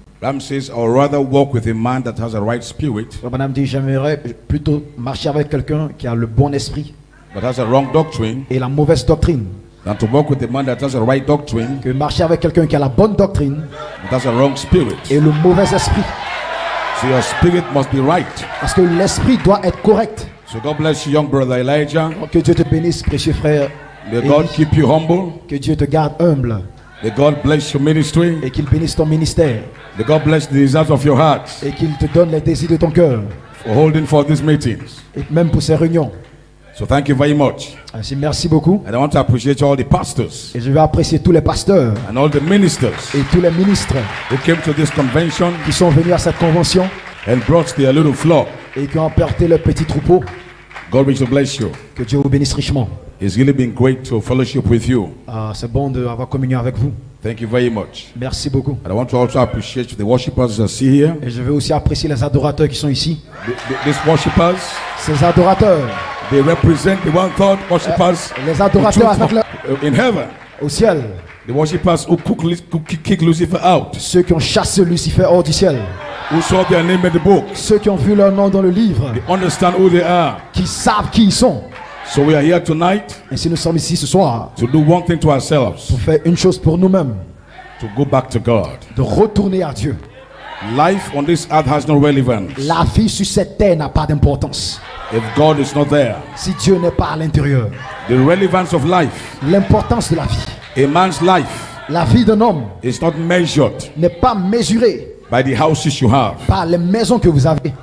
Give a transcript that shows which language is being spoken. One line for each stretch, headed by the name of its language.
English: Ram says, I'll rather walk with a man that has a right spirit,
French: Madame dit, j'aimerais plutôt marcher avec quelqu'un qui a le bon esprit
English: but has a wrong doctrine,
French: et la mauvaise doctrine,
English: than to walk with a man that has a right doctrine,
French: que marcher avec quelqu'un qui a la bonne doctrine
English: but has a wrong spirit.
French: et le mauvais esprit.
English: So your spirit must be right.
French: Parce que l'esprit doit être correct.
English: So God bless you, young brother Elijah.
French: Que Dieu te bénisse, précieux frère.
English: May God
French: Élie.
English: keep you humble.
French: Que Dieu te garde humble
English: May God bless your ministry.
French: et qu'il bénisse ton ministère
English: May God bless the desires of your heart
French: et qu'il te donne les désirs de ton cœur
English: for holding for these meetings.
French: et même pour ces réunions.
English: So thank you very much.
French: Ainsi, merci beaucoup
English: And I want to appreciate all the pastors
French: et je vais apprécier tous les pasteurs
English: and all the ministers
French: et tous les ministres
English: who came to this convention
French: qui sont venus à cette convention
English: and brought their little flock.
French: et qui ont emporté leur petit troupeau.
English: God will bless you.
French: Que Dieu vous bénisse richement.
English: It's really been great to fellowship with you.
French: C'est bon d'avoir communion avec vous.
English: Thank you very much.
French: Merci beaucoup.
English: And I want to also appreciate the worshipers that are here.
French: Et je veux aussi apprécier les adorateurs qui sont ici.
English: These worshipers,
French: Ces adorateurs,
English: they represent the one-third worshipers
French: les adorateurs avec leur-
English: in heaven.
French: au ciel.
English: The worshipers who kick Lucifer out,
French: Ceux qui ont chassé Lucifer hors du ciel.
English: who saw their name in the book,
French: Ceux qui ont vu leur nom dans le livre.
English: they understand who they are.
French: Qui savent qui ils sont.
English: So we are here tonight
French: Ainsi nous sommes ici ce soir
English: to do one thing to ourselves,
French: pour faire une chose pour nous-mêmes.
English: to go back to God.
French: De retourner à Dieu.
English: Life on this earth has no relevance
French: La vie sur cette terre n'a pas d'importance.
English: if God is not there.
French: Si Dieu n'est pas à l'intérieur.
English: The relevance of life,
French: L'importance de la vie.
English: a man's life,
French: La vie d'un homme
English: is not measured
French: n'est pas mesurée
English: by the houses you have,
French: par les maisons que vous avez,